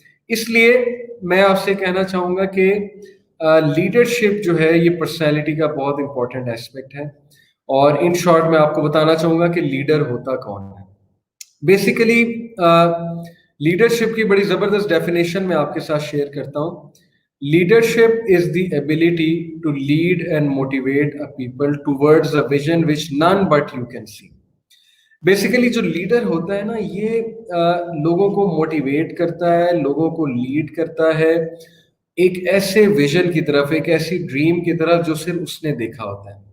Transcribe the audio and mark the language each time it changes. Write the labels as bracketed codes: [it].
[ur] اس لیے میں آپ سے کہنا چاہوں گا کہ لیڈرشپ جو ہے یہ پرسنالٹی کا بہت امپورٹنٹ ایسپیکٹ ہے. اور [en] in short [ur] میں آپ کو بتانا چاہوں گا کہ لیڈر ہوتا کون ہے. بیسیکلی لیڈرشپ کی بڑی زبردست ڈیفینیشن میں آپ کے ساتھ شیئر کرتا ہوں. [en] Leadership is the ability to lead and motivate a people towards a vision which none but you can see. [ur] Basically جو لیڈر ہوتا ہے نا، یہ لوگوں کو موٹیویٹ کرتا ہے، لوگوں کو لیڈ کرتا ہے ایک ایسے ویژن کی طرف، ایک ایسی ڈریم کی طرف جو صرف اس نے دیکھا ہوتا ہے.